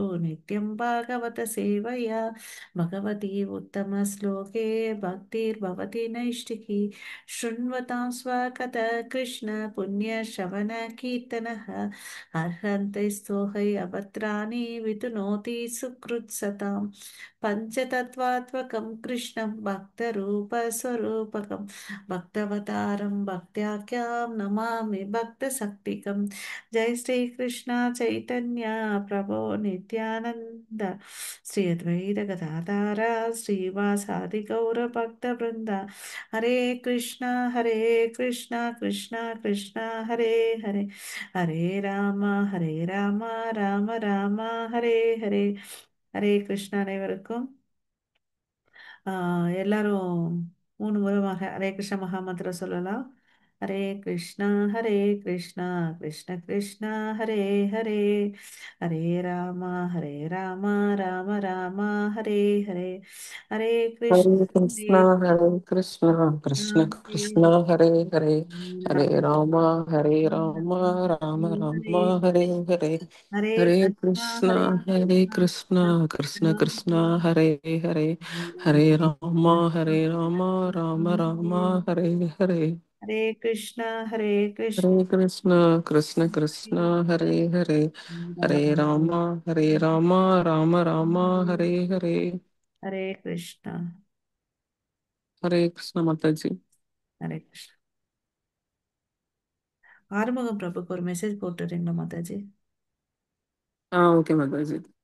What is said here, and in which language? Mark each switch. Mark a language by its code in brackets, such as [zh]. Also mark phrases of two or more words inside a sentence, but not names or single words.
[sa] नित्यं भागवत सेवया भगवती उत्तमश्लोके भक्तिर्भवति नैष्टिकी शृण्वतां स्वकथः कृष्ण पुण्यश्रवणकीर्तनः अर्हन्ते स्तोहै अभद्राणि वितुनोति सुकृत्सतां पञ्चतत्त्वात्मकं कृष्णं भक्तरूपस्वरूपकं भक्तवतारं भक्त्याख्यां नमामि भक्तशक्तिकं. जय श्री कृष्ण चैतन्य प्रभो नित्यानंद श्री अद्वैत गदाधर श्रीवासादि गौर भक्त वृंदा. हरे कृष्णा कृष्णा कृष्णा हरे हरे हरे राम राम राम हरे हरे. [ta] ஹரே கிருஷ்ணா. அனைவருக்கும் எல்லாரும் 3 முறையாக ஹரே கிருஷ்ண மகாமந்திரம் சொல்லலாம். ஹரே கிருஷ்ணா கிருஷ்ணா கிருஷ்ணா ஹரே ஹரே ஹரே ராமா ராம ராம ஹரே ஹரே ஹரே கிருஷ்ண ஹரே Hare Krishna, கிருஷ்ணா Krishna ஹரே Krishna, Hare Hare, ராம Hare Rama, Hare Rama, Rama ஹரே Rama, Hare Hare, ஹரே Hare கிருஷ்ணா ஹரே Krishna, Hare கிருஷ்ணா Krishna, Krishna Krishna, Hare Hare, Hare Rama, Hare Rama, Rama Rama, Hare Hare, ஹரே கிருஷ்ணா ஹரே கிருஷ்ணா Hare Krishna, Krishna Krishna, Hare Hare, Hare Rama, Hare Rama, Rama Rama, Hare Hare, ஹரே கிருஷ்ணா Hare Krishna Mataji. ஹரே கிருஷ்ணா. ஆறுமுகம் பிரபுக்கு ஒரு மெசேஜ் போட்டுறீங்களா மாதாஜி? [en] Okay, Mataji.